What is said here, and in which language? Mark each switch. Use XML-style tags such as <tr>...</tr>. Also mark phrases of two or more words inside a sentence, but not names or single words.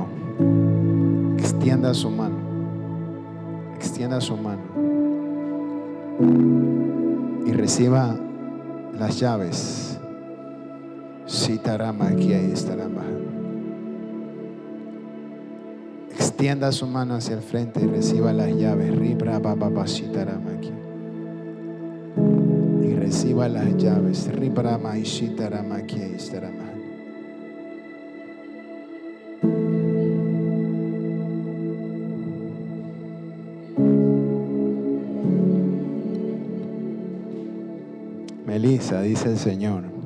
<es>Extienda su mano. Extienda su mano. Y reciba las llaves. Sitarama aquí estará bajando. Extienda su mano hacia el frente y reciba las llaves. Ribra baba sitarama aquí. Y reciba las llaves. Ribra ma sitarama aquí estará bajando. Melissa, dice el Señor.</es>